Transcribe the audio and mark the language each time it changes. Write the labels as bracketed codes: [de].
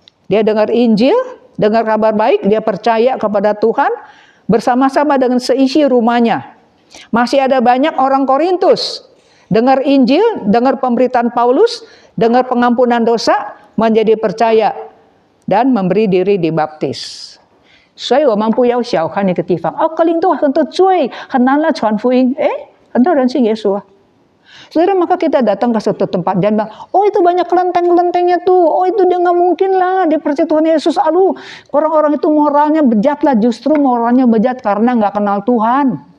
[id] Dia dengar Injil, dengar kabar baik, dia percaya kepada Tuhan bersama-sama dengan seisi rumahnya. Masih ada banyak orang Korintus dengar Injil, dengar pemberitaan Paulus, dengar pengampunan dosa, menjadi percaya dan memberi diri dibaptis. [zh] 所以我们不要小看那个地方。哥林多很多罪，很难了传福音。很多人信耶稣啊。 [id] Saudara, maka kita datang ke suatu tempat dan bilang, oh itu banyak kelenteng-kelentengnya tuh, oh itu dia nggak mungkin lah, dia percaya Tuhan Yesus. Aduh, orang-orang itu moralnya bejat lah, justru moralnya bejat karena nggak kenal Tuhan.